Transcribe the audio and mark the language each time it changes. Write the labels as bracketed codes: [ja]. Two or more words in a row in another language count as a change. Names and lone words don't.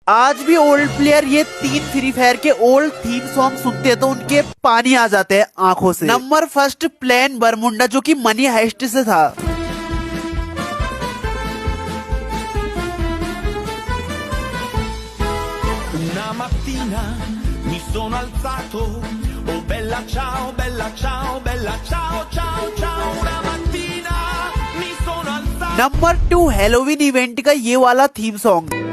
[hi] आज भी [en] old player [hi] ये 3 फ्री फायर के [en] old theme song [hi] सुनते हैं तो उनके पानी आ जाते हैं आंखों से। [en] number first [hi] प्लेन बरमुंडा जो कि मनी हाइस्ट से था। [it] Una mattina mi sono alzato, oh bella ciao, bella ciao, bella ciao, ciao, ciao. Una mattina mi sono alzato. [hi] नंबर 2 [en] Halloween event [hi] का ये वाला [en] theme song.